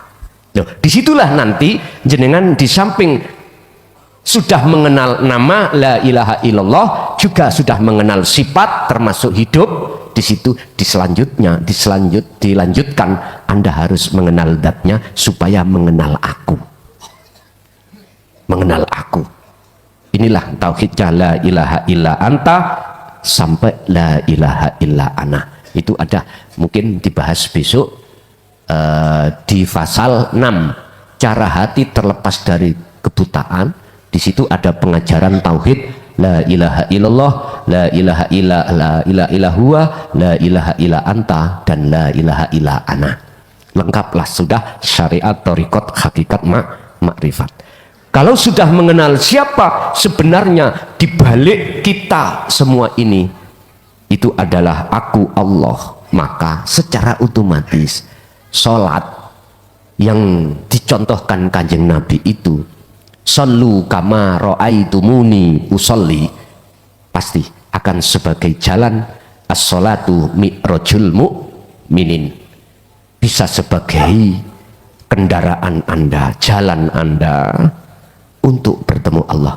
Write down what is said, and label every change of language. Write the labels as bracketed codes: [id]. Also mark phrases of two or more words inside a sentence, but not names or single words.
[id] Loh, disitulah nanti jenengan di samping sudah mengenal nama [ar] لا إله إلا الله, [id] juga sudah mengenal sifat termasuk hidup. Di situ dilanjutkan Anda harus mengenal zatnya supaya mengenal aku. Mengenal aku. Inilah tauhidnya [ar] لا إله إلا أنت sampai لا إله إلا أنا. [id] Itu ada mungkin dibahas besok di pasal 6, cara hati terlepas dari kebutaan. Di situ ada pengajaran tauhid [ar] لا إله إلا الله، لا إله إلا لا إله إلا هو، لا إله إلا أنت, dan لا إله إلا أنا. [id] Lengkaplah sudah syariat, thariqat, hakikat, makrifat. Kalau sudah mengenal siapa sebenarnya di balik kita semua ini, itu adalah aku Allah, maka secara otomatis sholat yang dicontohkan Kanjeng Nabi itu, [ar] صلوا كما رأيتموني أصلي, [id] pasti akan sebagai jalan [ar] الصلاة معراج المؤمنين, [id] bisa sebagai kendaraan Anda, jalan Anda untuk bertemu Allah.